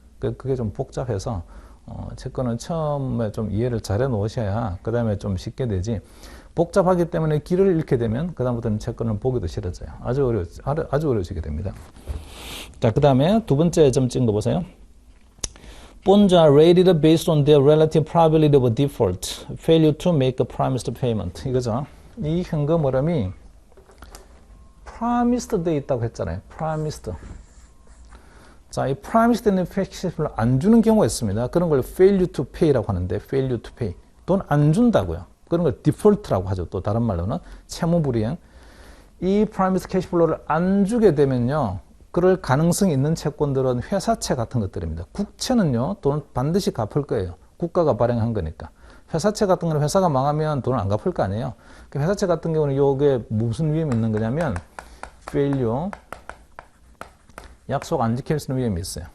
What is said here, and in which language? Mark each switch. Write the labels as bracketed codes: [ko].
[ko] 그게 좀 복잡해서 채권은 처음에 좀 이해를 잘해 놓으셔야 그 다음에 좀 쉽게 되지. 복잡하기 때문에 길을 잃게 되면 그 다음부터는 채권을 보기도 싫어져요. 아주 어려워지게 됩니다. 자, 그 다음에 두 번째 점 찍은 거 보세요. [en] Bonds are rated based on their relative probability of default, failure to make a promised payment. [ko] 이거죠. 이 현금 흐름이 promised 돼 있다고 했잖아요. promised. 자, 이 promised 되는 팩시를 안 주는 경우가 있습니다. 그런 걸 failure to pay라고 하는데, failure to pay. 돈 안 준다고요. 그런 걸 default라고 하죠. 또 다른 말로는 채무불이행. 이 promised cash flow를 안 주게 되면요, 그럴 가능성이 있는 채권들은 회사채 같은 것들입니다. 국채는요, 돈을 반드시 갚을 거예요. 국가가 발행한 거니까. 회사채 같은 거는 회사가 망하면 돈을 안 갚을 거 아니에요. 그 회사채 같은 경우는 이게 무슨 위험이 있는 거냐면, failure, 약속 안 지킬 수 있는 위험이 있어요.